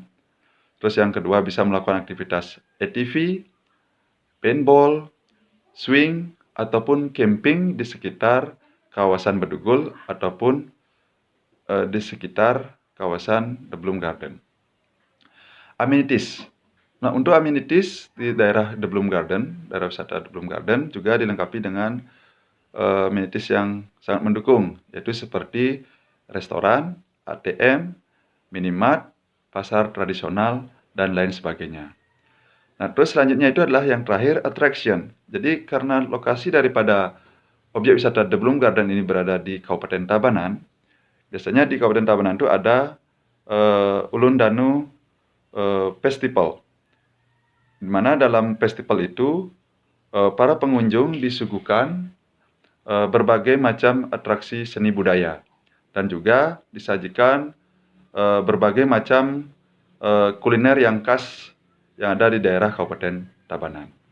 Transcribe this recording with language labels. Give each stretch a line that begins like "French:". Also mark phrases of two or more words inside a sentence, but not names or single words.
Indonesian: Terus yang kedua bisa melakukan aktivitas ATV, paintball, swing, ataupun camping di sekitar kawasan Bedugul ataupun di sekitar kawasan The Bloom Garden. Amenities. Nah, untuk amenities di daerah The Bloom Garden, daerah wisata The Bloom Garden juga dilengkapi dengan amenities yang sangat mendukung, yaitu seperti restoran, ATM, minimart, pasar tradisional, dan lain sebagainya. Nah, terus selanjutnya itu adalah yang terakhir, attraction. Jadi, karena lokasi daripada objek wisata The Bloom Garden ini berada di Kabupaten Tabanan, biasanya di Kabupaten Tabanan itu ada Ulun Danu festival, di mana dalam festival itu para pengunjung disuguhkan berbagai macam atraksi seni budaya dan juga disajikan berbagai macam kuliner yang khas yang ada di daerah Kabupaten Tabanan.